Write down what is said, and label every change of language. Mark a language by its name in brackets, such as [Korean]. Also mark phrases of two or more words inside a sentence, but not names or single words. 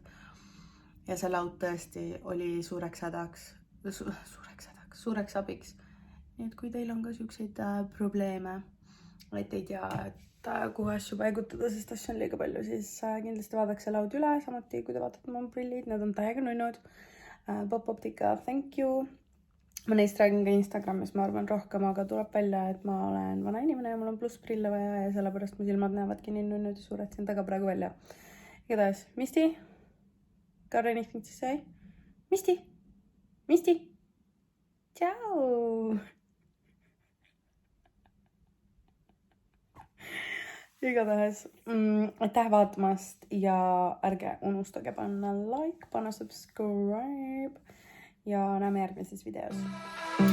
[Estonian] Ja see laud tõesti oli suureks abiks. Nii et kui teil on ka siukseid probleeme, et ei tea, et kuhu asju paigutada, sest asju on liiga palju, siis kindlasti vaadake see laud üle, samuti kui te vaatate mu prillid, need on täiega nunnud. [English] Pop Optica, thank you. [Estonian] Ma neist räägin ka Instagramis, ma arvan rohkem, aga tuleb välja, et ma olen vana inimene ja mul on pluss prille vaja ja sellepärast mu silmad näevadki nii nunnud ja suured siin taga praegu välja. Igatahes, [English] Misti? Got anything to say? Misti? Ciao! [Estonian] igatahes aitäh vaatamast ja ärge unustage panna like, panna subscribe ja näeme järgmises videos.